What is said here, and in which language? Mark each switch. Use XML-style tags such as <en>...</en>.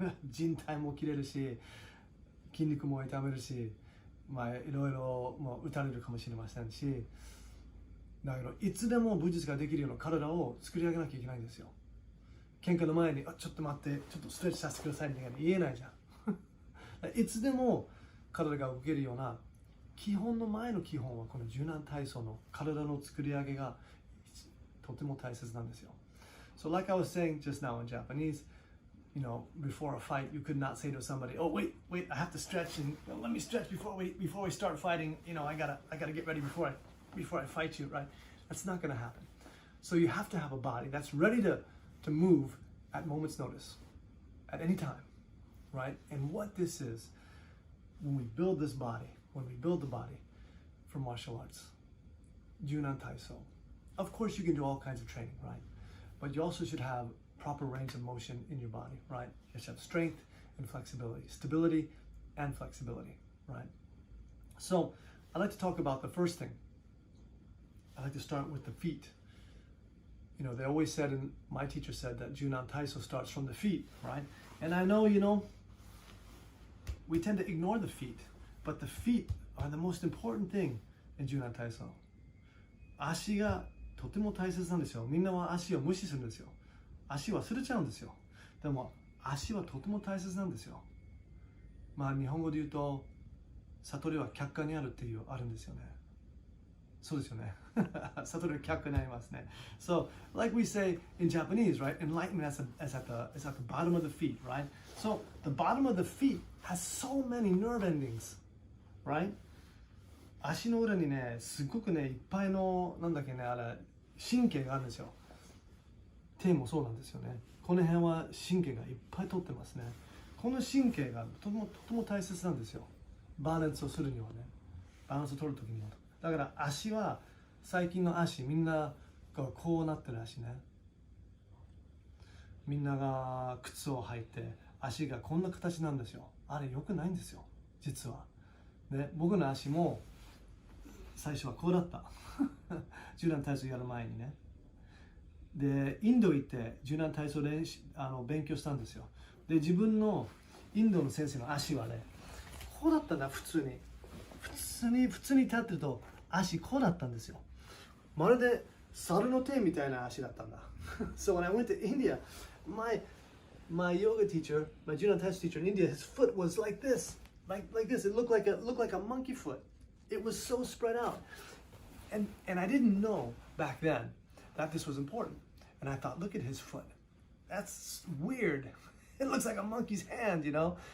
<ja>靭帯も切れるし、筋肉も痛めるし、まあいろいろもう打たれるかもしれませんし、だけどいつでも武術ができるような体を作り上げなきゃいけないんですよ。喧嘩の前にちょっと待って、ちょっとストレッチさせてくださいみたいな言えないじゃん。いつでも体が動けるような基本の前の基本はこの柔軟体操の体の作り上げがとても大切なんですよ。</ja> <en>So like I was saying just now in Japanese, before a fight, you could not say to somebody, "Oh, wait, I have to stretch, and let me stretch before we start fighting. I gotta get ready before I fight you." Right? That's not gonna happen. So you have to have a body that's ready to move at moment's notice, at any time, right? And what this is, when we build this body, when we build the body for martial arts, Junan Taiso. Of course, you can do all kinds of training, right? But you also should have proper range of motion in your body, right? You should have strength and flexibility, stability and flexibility, right? So I'd like to talk about the first thing. I'd like to start with the feet. They always said, and my teacher said that Junan Taiso starts from the feet, right? And I know, we tend to ignore the feet, but the feet are the most important thing in Junan Taiso.</en> <ja>足がとても大切なんですよ。みんなは足を無視するんですよ。足忘れちゃうんですよ。でも足はとても大切なんですよ。まあ日本語で言うと悟りは客観にあるっていうあるんですよね。そうですよね。悟りは客観にありますね。</ja> <en>So, like we say in Japanese, right? Enlightenment is at the bottom of the feet, right? So, the bottom of the feet has so many nerve endings, right?</en> <ja>足の裏にね、すごくね、いっぱいの、神経があるんですよ。手もそうなんですよね。この辺は神経がいっぱい通ってますね。この神経がとても大切なんですよ。バランスをするにはね。バランスを取るときには。だから足は、最近の足、みんながこうなってる足ね。みんなが靴を履いて、足がこんな形なんですよ。あれ良くないんですよ、実は。ね、僕の足も最初はこうだった。柔軟体操やる前にね。でインド行って柔軟体操勉強したんですよ。で自分のインドの先生の足はねこうだったんだ。普通に立ってると足こうだったんですよ。まるで猿の手みたいな足だったんだ。</ja> <en>So when I went to India, my yoga teacher, my Junan Taiso teacher in India, his foot was like this, like this. It looked like a monkey foot. It was so spread out, and I didn't know back then that this was important. And I thought, look at his foot. That's weird. It looks like a monkey's hand, you know.</en>